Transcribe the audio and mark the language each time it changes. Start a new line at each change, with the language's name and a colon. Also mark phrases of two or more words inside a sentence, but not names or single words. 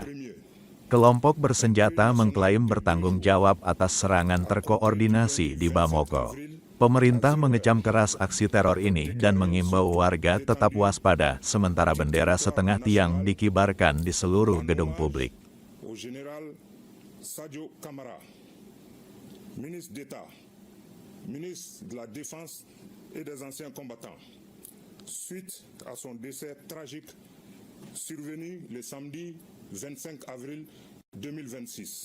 Indonesian: Kelompok bersenjata mengklaim bertanggung jawab atas serangan terkoordinasi di Bamako. Pemerintah mengecam keras aksi teror ini dan mengimbau warga tetap waspada sementara bendera setengah tiang dikibarkan di seluruh gedung publik.
French: Général Sadio Camara, ministre d'État, ministre de la Défense et des anciens combattants, suite à son décès tragique survenu le samedi 25 avril 2026.